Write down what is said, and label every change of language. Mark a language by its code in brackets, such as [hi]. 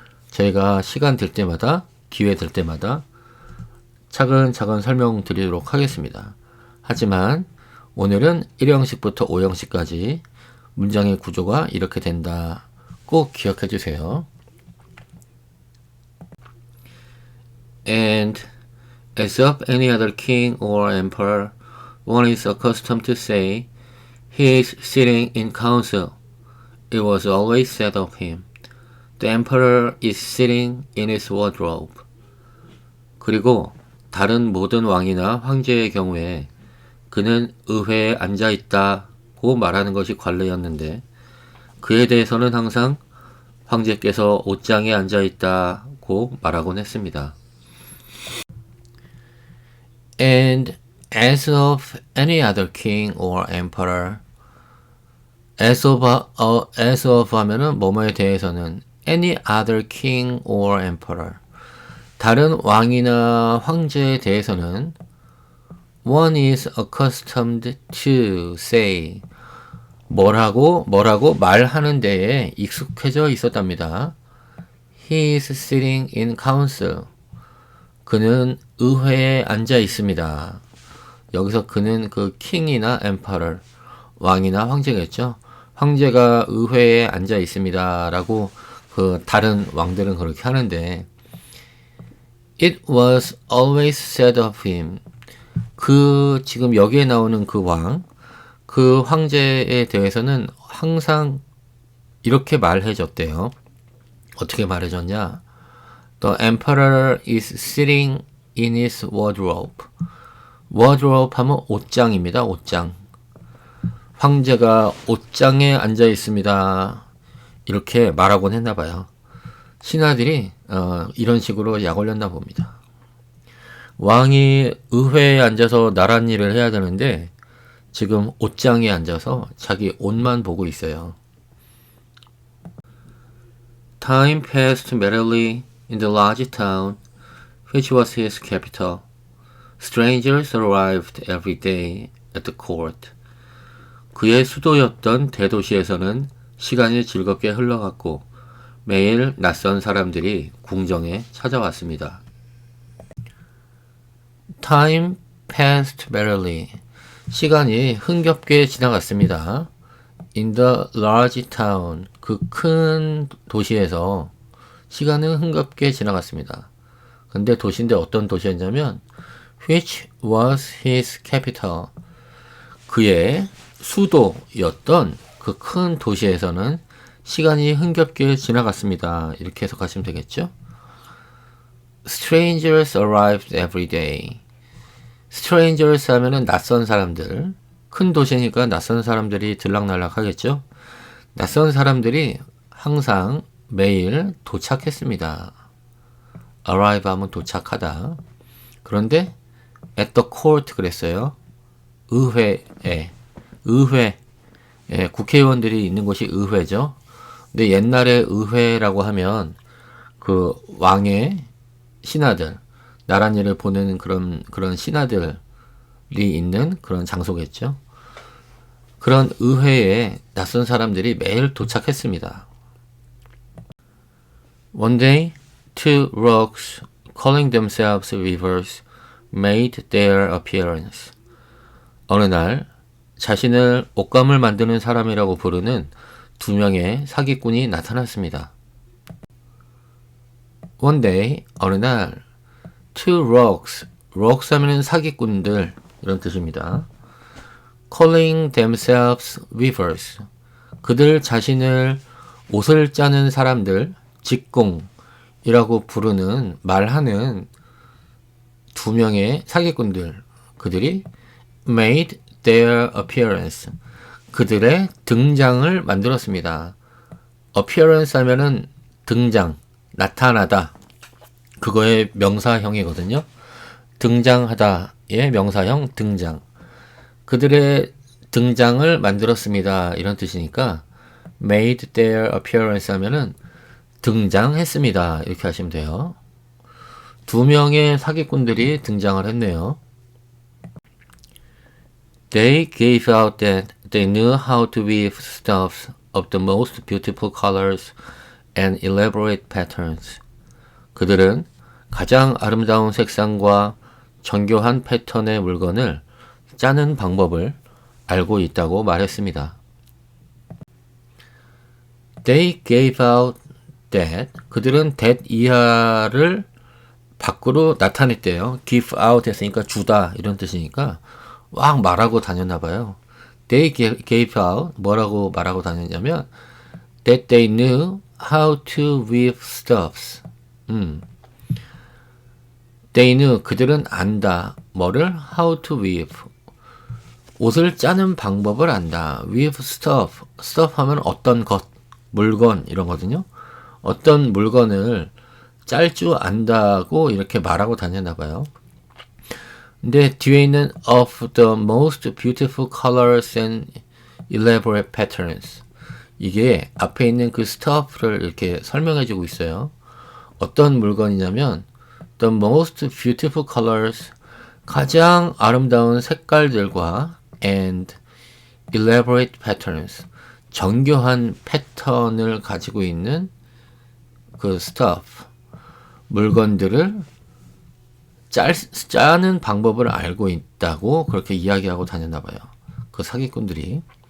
[ko] 저희가 시간 될 때마다 기회 될 때마다 차근차근 설명드리도록 하겠습니다. 하지만 오늘은 1형식부터 5형식까지 문장의 구조가 이렇게 된다. 꼭 기억해 주세요. [en] And as of any other king or emperor, one is accustomed to say, he is sitting in council. It was always said of him, the emperor is sitting in his wardrobe. [ko] 그리고 다른 모든 왕이나 황제의 경우에 그는 의회에 앉아 있다고 말하는 것이 관례였는데 그에 대해서는 항상 황제께서 옷장에 앉아 있다고 말하곤 했습니다. [en] And as of any other king or emperor, as of [ko] 하면은 뭐뭐에 대해서는 [en] any other king or emperor, [ko] 다른 왕이나 황제에 대해서는 [en] one is accustomed to say, [ko] 뭐라고 말하는 데에 익숙해져 있었답니다. [en] He is sitting in council. [ko] 그는 의회에 앉아 있습니다. 여기서 그는 그 킹이나 emperor, 왕이나 황제겠죠. 황제가 의회에 앉아 있습니다. 라고 그 다른 왕들은 그렇게 하는데 [en] It was always said of him. [ko] 그 지금 여기에 나오는 그 왕, 그 황제에 대해서는 항상 이렇게 말해줬대요. 어떻게 말해줬냐? [en] The emperor is sitting in his wardrobe. [ko] wardrobe 하면 옷장입니다. 옷장. 황제가 옷장에 앉아 있습니다. 이렇게 말하곤 했나 봐요. 신하들이 이런 식으로 약 올렸나 봅니다. 왕이 의회에 앉아서 나란 일을 해야 되는데 지금 옷장에 앉아서 자기 옷만 보고 있어요. [en] Time passed merrily in the large town, which was his capital. Strangers arrived every day at the court. [ko] 그의 수도였던 대도시에서는 시간이 즐겁게 흘러갔고 매일 낯선 사람들이 궁정에 찾아왔습니다. [en] Time passed merrily. [ko] 시간이 흥겹게 지나갔습니다. [en] In the large town. [ko] 그 큰 도시에서 시간은 흥겹게 지나갔습니다. 근데 도시인데 어떤 도시였냐면 [en] which was his capital. [ko] 그의 수도였던 그 큰 도시에서는 시간이 흥겹게 지나갔습니다. 이렇게 해석하시면 되겠죠? [en] Strangers arrived every day. [ko] Strangers 하면은 낯선 사람들. 큰 도시니까 낯선 사람들이 들락날락 하겠죠? 낯선 사람들이 항상 매일 도착했습니다. arrive 하면 도착하다. 그런데 [en] at the court [ko] 그랬어요. 의회에. 의회. 예, 국회의원들이 있는 곳이 의회죠. 근데 옛날에 의회라고 하면 그 왕의 신하들, 나랏일을 보내는 그런 신하들이 있는 그런 장소겠죠. 그런 의회에 낯선 사람들이 매일 도착했습니다. [en] One day, two rogues calling themselves weavers made their appearance. [ko] 어느 날 자신을 옷감을 만드는 사람이라고 부르는 두 명의 사기꾼이 나타났습니다. [en] One day, [ko] 어느 날, [en] two rogues, [ko] rogues 하면은 사기꾼들 이런 뜻입니다. [en] calling themselves weavers, [ko] 그들 자신을 옷을 짜는 사람들, 직공이라고 부르는 말하는 두 명의 사기꾼들, 그들이 [en] made their appearance, [ko] 그들의 등장을 만들었습니다. appearance 하면은 등장, 나타나다, 그거의 명사형이거든요. 등장하다의 명사형 등장. 그들의 등장을 만들었습니다. 이런 뜻이니까 [en] made their appearance [ko] 하면은 등장했습니다. 이렇게 하시면 돼요. 두 명의 사기꾼들이 등장을 했네요. [en] They gave out that they knew how to weave stuffs of the most beautiful colors and elaborate patterns. [ko] 그들은 가장 아름다운 색상과 정교한 패턴의 물건을 짜는 방법을 알고 있다고 말했습니다. [en] They gave out that. [ko] 그들은 that 이하를 밖으로 나타냈대요. give out 했으니까 주다 이런 뜻이니까 막 말하고 다녔나 봐요. [en] They gave out [ko] 뭐라고 말하고 다녔냐면 [en] that they knew how to weave stuffs. They knew [ko] 그들은 안다. 뭐를? [en] How to weave. [ko] 옷을 짜는 방법을 안다. [en] Weave stuff. [ko] stuff 하면 어떤 것, 물건 이런 거거든요. 어떤 물건을 짤 줄 안다고 이렇게 말하고 다녔나 봐요. 근데 뒤에 있는 [en] of the most beautiful colors and elaborate patterns. [ko] 이게 앞에 있는 그 stuff를 이렇게 설명해 주고 있어요. 어떤 물건이냐면 [en] the most beautiful colors, [ko] 가장 아름다운 색깔들과 [en] and elaborate patterns, [ko] 정교한 패턴을 가지고 있는 그 stuff, 물건들을 짜는 방법을 알고 있다고 그렇게 이야기하고 다녔나 봐요. 그 사기꾼들이.